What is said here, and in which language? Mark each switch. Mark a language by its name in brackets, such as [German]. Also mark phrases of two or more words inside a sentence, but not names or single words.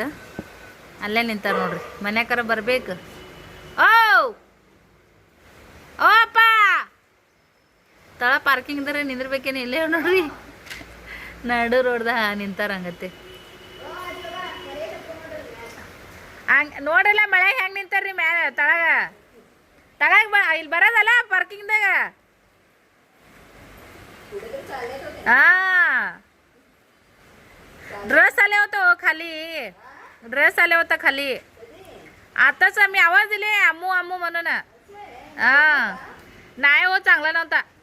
[Kannada] ಅಲ್ಲೇ ನಿಂತಾರ ನೋಡ್ರಿ. ಮನ್ಯಾಕರ ಬರ್ಬೇಕು. ಓ ಅಪ್ಪ, ತಳ ಪಾರ್ಕಿಂಗ್ದಾರೆ ನಿಂದಿರ್ಬೇಕೇನು? ಇಲ್ಲೇ ನೋಡ್ರಿ, ನಡು ರೋಡ್ದ ನಿಂತಾರ. ಹಂಗತ್ತೆ ಹಂಗೆ ನೋಡಿಲ್ಲ, ಮಳೆ ಹೆಂಗೆ ನಿಂತಾರ್ರಿ ಮ್ಯಾಲೆ ತಳಗ ಇಲ್ಲಿ ಬರೋದಲ್ಲ ಪಾರ್ಕಿಂಗ್ದಾಗ. [Marathi] हां ड्रेस आले होते हो खाली ड्रेस आले होता खाली आताच मी आवाज दिले अम्मू अम्मू म्हणून हां नाही हो चांगला नव्हता